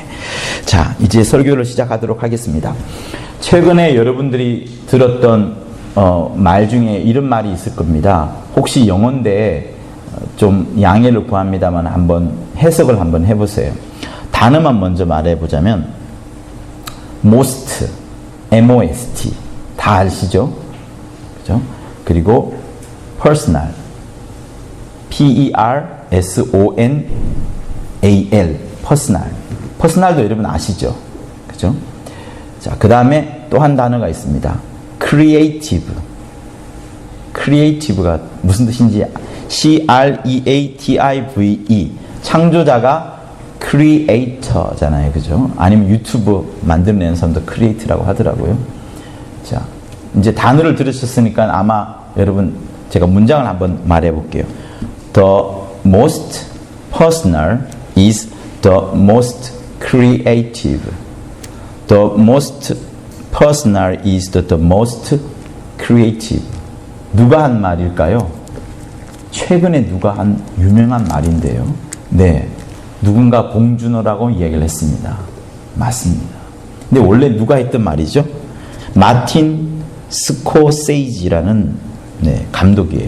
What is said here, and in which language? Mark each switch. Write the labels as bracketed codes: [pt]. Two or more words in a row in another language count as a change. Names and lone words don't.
[ko] 자, 이제 설교를 시작하도록 하겠습니다. 최근에 여러분들이 들었던 말 중에 이런 말이 있을 겁니다. 혹시 영어인데 좀 양해를 구합니다만 한번 해석을 한번 해보세요. 단어만 먼저 말해보자면 most, M-O-S-T 다 아시죠? 그죠? 그리고 personal, P-E-R-S-O-N-A-L, personal. personal도 여러분 아시죠? 그죠? 자, 그 다음에 또 한 단어가 있습니다. creative. creative가 무슨 뜻인지 C-R-E-A-T-I-V-E 창조자가 크리에이터잖아요. 그죠? 아니면 유튜브 만들어내는 사람도 크리에이터라고 하더라고요. 자, 이제 단어를 들으셨으니까 아마 여러분 제가 문장을 한번 말해 볼게요. [en] The most personal is the most creative. The most personal is the most creative. [ko] 누가 한 말일까요? 최근에 누가 한 유명한 말인데요. 네. 누군가 봉준호라고 이야기를 했습니다. 맞습니다. 근데 원래 누가 했던 말이죠? 마틴 스코세이지라는 감독이에요.